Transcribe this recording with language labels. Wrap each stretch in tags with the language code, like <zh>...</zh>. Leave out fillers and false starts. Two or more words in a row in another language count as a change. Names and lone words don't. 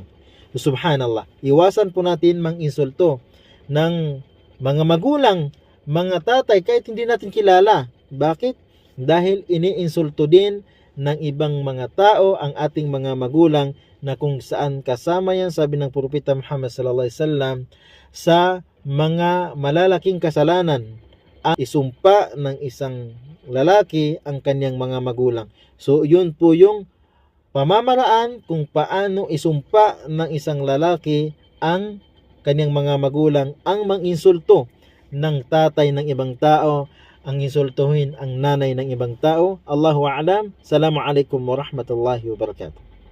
<tl>Subhanallah, iwasan po natin mang-insulto ng mga magulang, mga tatay, kahit hindi natin kilala. Bakit? Dahil iniinsulto din ng ibang mga tao ang ating mga magulang, na kung saan kasama yan, sabi ng Propeta Muhammad</tl> <ar>صلى الله عليه وسلم,</ar> <tl>sa mga malalaking kasalanan ang isumpa ng isang lalaki ang kanyang mga magulang. So yun po yung pamamaraan kung paano isumpa ng isang lalaki ang kanyang mga magulang, ang mang-insulto ng tatay ng ibang tao, ang insultuhin ang nanay ng ibang tao.</tl> <ar>الله أعلم. السلام عليكم ورحمة الله وبركاته.</ar>